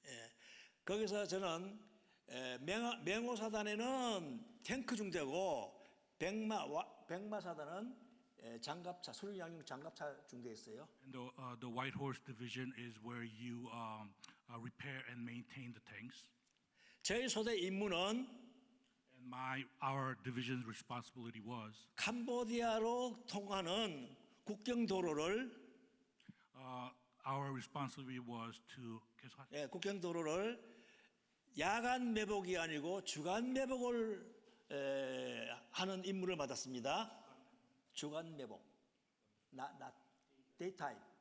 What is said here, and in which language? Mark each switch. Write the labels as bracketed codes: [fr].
[ko] 예, 거기서 저는 맹호사단에는 탱크 중대고 백마사단은 장갑차, 수륙양용 장갑차 중대였어요. [en] And the White Horse Division is where you repair and maintain the tanks. [ko] 저희 소대 임무는 [en] And Our division's responsibility was [ko] 캄보디아로 통하는 국경 도로를 [en] our responsibility was to [ko] 예, 국경 도로를 야간 매복이 아니고 주간 매복을 하는 임무를 받았습니다. 주간 매복, [en] not daytime.